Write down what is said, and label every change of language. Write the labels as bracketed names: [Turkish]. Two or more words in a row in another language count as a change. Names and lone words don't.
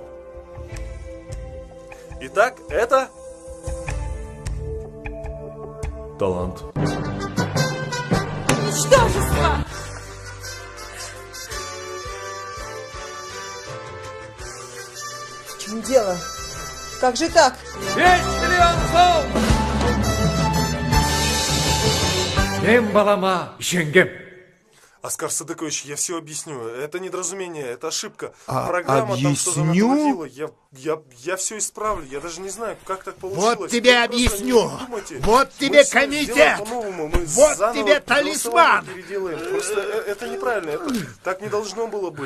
[Russian] Итак, это... талант. Ничтожество! В чем дело? Как же так? 5 миллионов сом! [Kyrgyz] Мен балама жеңгем. [Russian] Оскар Садыкович, я все объясню. Это недоразумение, это ошибка. А, Программа там что-то объясню? натворила. Я все исправлю. Я даже не знаю, как так получилось. Вот тебе Вы объясню. просто не думайте. Вот Мы тебе всё комитет. сделаем по-новому. Мы Вот заново тебе голосование талисман. переделаем. Просто это неправильно. Так не должно было быть.